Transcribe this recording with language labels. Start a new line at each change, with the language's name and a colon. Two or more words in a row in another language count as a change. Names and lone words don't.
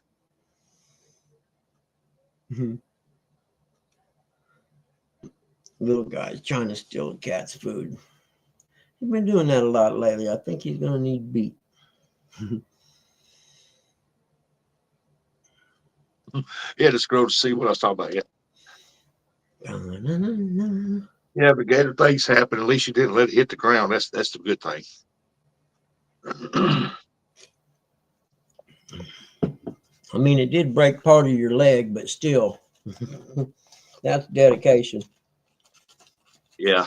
English: Little guy's trying to steal the cat's food. He's been doing that a lot lately. I think he's going to need beat. He had to scroll to see what I was talking about. Da-na-na-na. Yeah, but Gator, things happen. At least you didn't let it hit the ground. That's the good thing. I mean, it did break part of your leg, but still, that's dedication. Yeah.